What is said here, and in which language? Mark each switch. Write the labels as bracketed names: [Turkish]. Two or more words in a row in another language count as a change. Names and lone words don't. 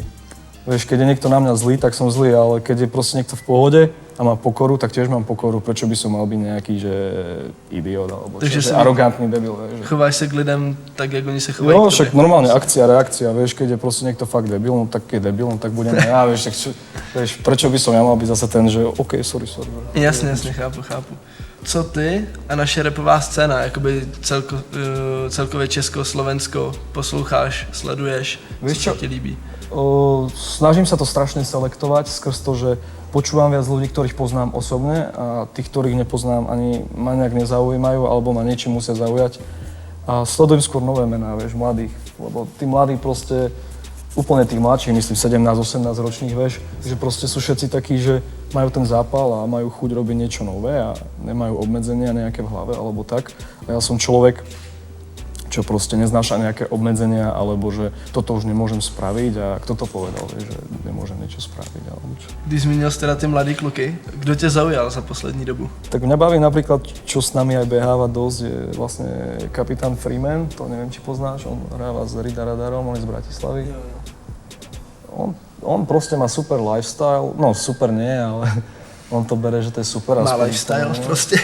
[Slovak] Vieš, keď je niekto na mňa zlý, tak som zlý, ale keď je proste niekto v pohode a má pokoru, tak tiež mám pokoru. Prečo by som mal byť nejaký, že idiot alebo Takže čo, arogantný debil, vieš. [Czech] Chováš sa k lidem tak, jak [Slovak] oni sa chovajú [Czech] Jo, k tobě? [Slovak] však normálne akcia, reakcia, vieš, keď je proste niekto fakt debil, no tak je debil, no tak budem aj ja, vieš, vieš, prečo by som ja mal byť zase ten, že [English] OK, sorry. [Czech] Jasně, chápu. Co ty a naše rapová scéna, jakoby celkově Česko, Slovensko, posloucháš, sleduješ, [Slovak] Vieš [Czech] co [Slovak] čo? [Czech] sa ti líbí? [Slovak] Snažím sa to strašne selektovať skrz to, že počúvam viac ľudí, ktorých poznám osobne a tých, ktorých nepoznám, ani ma nejak nezaujímajú alebo ma niečím musia zaujať. A sledujem skôr nové mená, vieš, mladých, lebo tí mladí proste, úplne tých mladších, myslím 17-18 ročných, vieš, že proste sú všetci takí, že majú ten zápal a majú chuť robiť niečo nové a nemajú obmedzenia nejaké v hlave alebo tak. A ja som človek, čo proste neznáša nejaké obmedzenia, alebo že toto už nemôžem spraviť a kto to povedal, že nemôžem niečo spraviť, alebo čo. [Czech] Když zmínil jsi teda ty mladý kluky, kdo tě zaujal za poslední dobu? [Slovak] Tak mňa baví napríklad, čo s nami aj beháva dosť, je vlastne kapitán Freeman, to neviem, či poznáš, on hráva s Rida Radarom, on je z Bratislavy. On proste má super lifestyle, no super nie, ale on to bere, že to je super. Má lifestyle proste.